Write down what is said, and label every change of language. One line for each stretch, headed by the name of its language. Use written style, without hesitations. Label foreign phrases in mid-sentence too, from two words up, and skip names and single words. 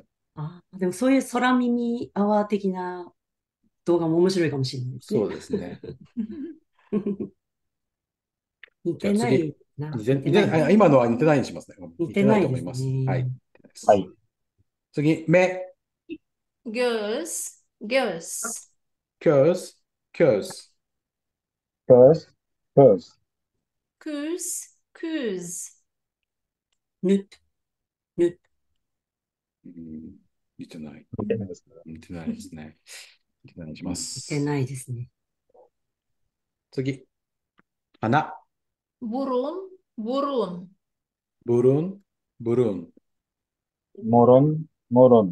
Japanese: でもそういう空耳アワー的な動画も面白いかもしれないですね。そうですね。似てないな。今のは似てないにしますね。似てないと思います。はい。はい。次、目。
Turkish: göz, göz.
Kazakh: köz, köz. Köz, köz. Küz, küz. nüt, nüt.
Japanese: 似てない。似てないですね。似てないですね。似てないしま似す。てないですね。次。花。
Turkish: Burun, burun.
Japanese: ブルン、ブルン。モロン、モロン。